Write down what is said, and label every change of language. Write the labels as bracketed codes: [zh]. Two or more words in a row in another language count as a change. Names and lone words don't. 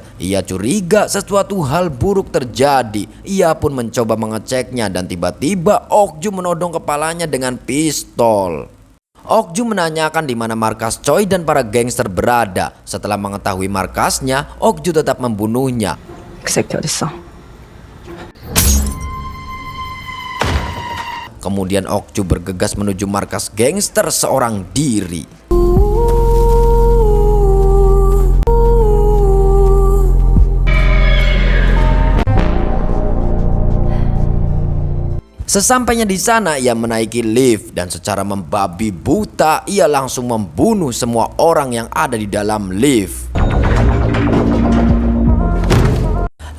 [id] Ia curiga sesuatu hal buruk terjadi. Ia pun mencoba mengeceknya, dan tiba-tiba Ok Ju menodong kepalanya dengan pistol. Ok Ju menanyakan di mana markas Choi dan para gangster berada. Setelah mengetahui markasnya, Ok Ju tetap membunuhnya. [ko] 그 새끼 어딨어? [id] Kemudian Ok Ju bergegas menuju markas gangster seorang diri. Sesampainya di sana, ia menaiki lift dan secara membabi buta ia langsung membunuh semua orang yang ada di dalam lift.